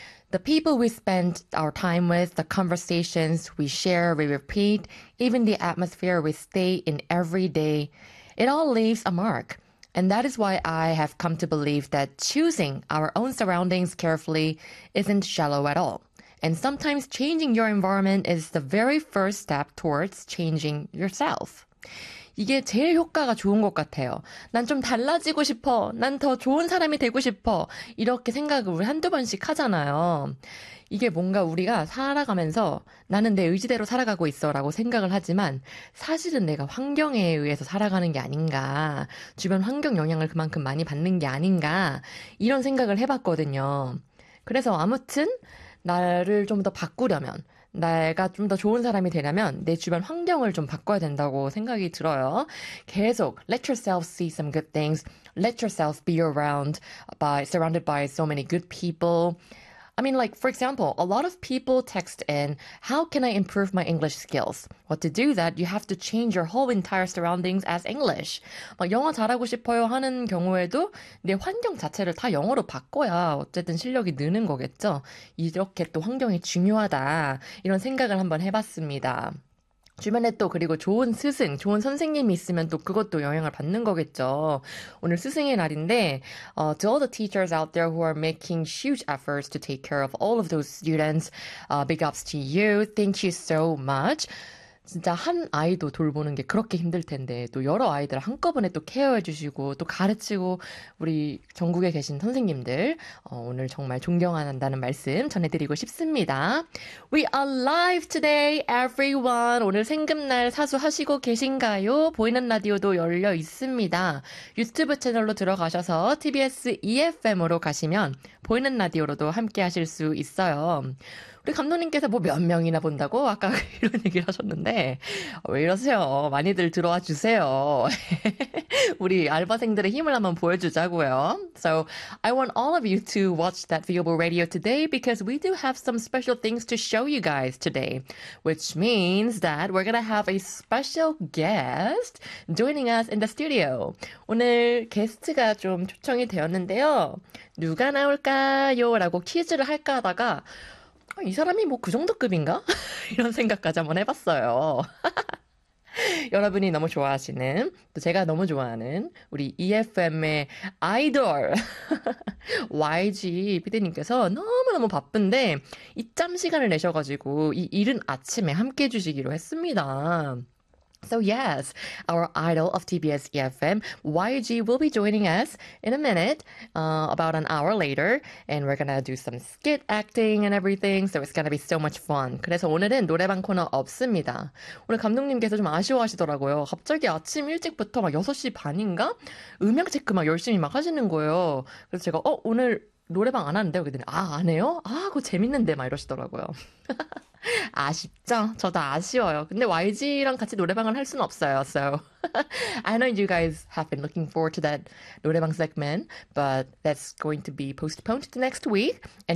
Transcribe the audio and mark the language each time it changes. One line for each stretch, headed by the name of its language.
English: The people we spend our time with, the conversations we share, we repeat, even the atmosphere we stay in every day, it all leaves a mark. And that is why I have come to believe that choosing our own surroundings carefully isn't shallow at all. And sometimes changing your environment is the very first step towards changing yourself.
Korean: 이게 제일 효과가 좋은 것 같아요. 난좀 달라지고 싶어. 난더 좋은 사람이 되고 싶어. 이렇게 생각을 한두 번씩 하잖아요. 이게 뭔가 우리가 살아가면서 나는 내 의지대로 살아가고 있어라고 생각을 하지만 사실은 내가 환경에 의해서 살아가는 게 아닌가, 주변 환경 영향을 그만큼 많이 받는 게 아닌가 이런 생각을 해봤거든요. 그래서 아무튼 나를 좀더 바꾸려면, 내가 좀더 좋은 사람이 되려면 내 주변 환경을 좀 바꿔야 된다고 생각이 들어요. 계속
English: let yourself see some good things, let yourself be around by surrounded by so many good people. I mean, like, for example, a lot of people text in, how can I improve my English skills? Well, to do that, you have to change your whole entire surroundings as English.
Korean: 막 영어 잘하고 싶어요 하는 경우에도 내 환경 자체를 다 영어로 바꿔야 어쨌든 실력이 느는 거겠죠? 이렇게 또 환경이 중요하다. 이런 생각을 한번 해봤습니다. 주변에 또 그리고 좋은 스승, 좋은 선생님이 있으면 또 그것도 영향을 받는 거겠죠. 오늘 스승의 날인데,
English: to all the teachers out there who are making huge efforts to take care of all of those students, big ups to you. Thank you so much.
Korean: 진짜 한 아이도 돌보는 게 그렇게 힘들 텐데, 또 여러 아이들 한꺼번에 또 케어해 주시고, 또 가르치고, 우리 전국에 계신 선생님들, 오늘 정말 존경한다는 말씀 전해드리고 싶습니다.
English: We are live today, everyone!
Korean: 오늘 생금날 사수하시고 계신가요? 보이는 라디오도 열려 있습니다. 유튜브 채널로 들어가셔서 TBS EFM으로 가시면 보이는 라디오로도 함께 하실 수 있어요. 우리 감독님께서 뭐몇 명이나 본다고? 아까 이런 얘기를 하셨는데. 왜 이러세요? 많이들 들어와 주세요. 우리 알바생들의 힘을 한번 보여주자고요.
English: So, I want all of you to watch that viewable radio today because we do have some special things to show you guys today. Which means that we're gonna have a special guest joining us in the studio.
Korean: 오늘 게스트가 좀 초청이 되었는데요. 누가 나올까요? 라고 퀴즈를 할까 하다가 이 사람이 뭐그 정도 급인가? 이런 생각까지 한번 해봤어요. 여러분이 너무 좋아하시는, 또 제가 너무 좋아하는 우리 EFM의 아이돌 YG 피디님께서 너무너무 바쁜데 이짬 시간을 내셔가지고 이 이른 아침에 함께해 주시기로 했습니다.
English: So yes, our idol of TBS EFM, YG, will be joining us in a minute, about an hour later, and we're gonna do some skit acting and everything, so it's gonna be so much fun.
Korean: 그래서 오늘은 노래방 코너 없습니다. 오늘 감독님께서 좀 아쉬워하시더라고요. 갑자기 아침 일찍부터 막 6시 반인가? 음향 체크 막 열심히 막 하시는 거예요. 그래서 제가, 오늘 노래방 안 하는데요? 그랬더니, 아, 안 해요? 아, 그거 재밌는데? 막 이러시더라고요. 아쉽죠? 저도 아쉬워요. 근데 YG랑 같이 노래방을 할 수는 없어요.
English: So I know you guys have been looking forward to that 노래방 segment, but that's going to be postponed to next week. And